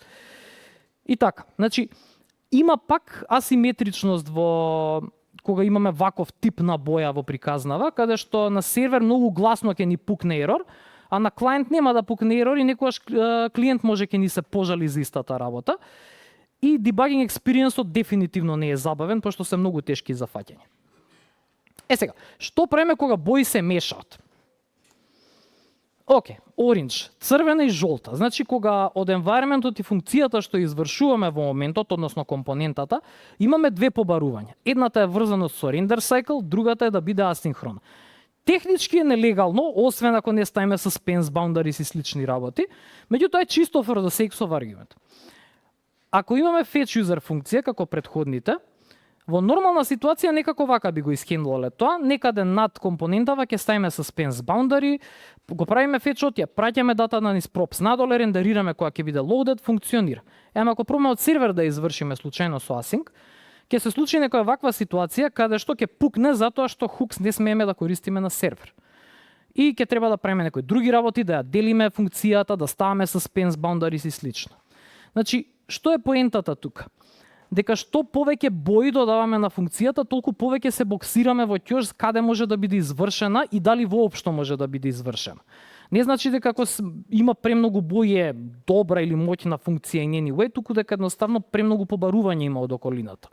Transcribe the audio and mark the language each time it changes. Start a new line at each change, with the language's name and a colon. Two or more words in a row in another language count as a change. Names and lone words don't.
Macedonian: И така, значи има пак асиметричност во кога имаме ваков тип на боја во приказнава, каде што на сервер многу гласно ќе ни пукне ерор, а на клиент нема да пукне ерор и некогаш клиент може ќе ни се пожали за истата работа. И
English: debugging experience-
Macedonian: от дефинитивно не е забавен, пошто се многу тешки за фаќање. Сега, што правиме кога бои се мешаат? Окей, оранж, црвена и жолта. Значи, кога од environment-от и функцијата што извршуваме во моментот, односно компонентата, имаме две побарувања. Едната е врзана со
English: render cycle,
Macedonian: другата е да биде асинхрона. Технички е нелегално, освен ако не ставиме
English: suspense boundaries
Macedonian: и слични работи, меѓутоа е чисто
English: for the sake of argument.
Macedonian: Ако имаме
English: fetch user
Macedonian: функција како претходните, во нормална ситуација некако вака би го исхендлале тоа, некаде над компонентава ќе ставиме
English: suspense boundary,
Macedonian: го правиме фетчот, ја праќаме дата на низ props надоле, рендерираме кога ќе биде loaded, функционира. Ама ако пробаме од сервер да извршиме случајно со async, ќе се случи некоја ваква ситуација каде што ќе пукне затоа што hooks не смееме да користиме на сервер. И ќе треба да правиме некои други работи, да ја делиме функцијата, да ставаме
English: suspense boundaries
Macedonian: и слично. Значи, што е поентата тука? Дека што повеќе бои додаваме на функцијата, толку повеќе се боксираме во ќош каде може да биде извршена и дали воопшто може да биде извршена. Не значи дека ако има премногу бои е добра или моќна функција и anyway, туку дека едноставно премногу побарување има од околината.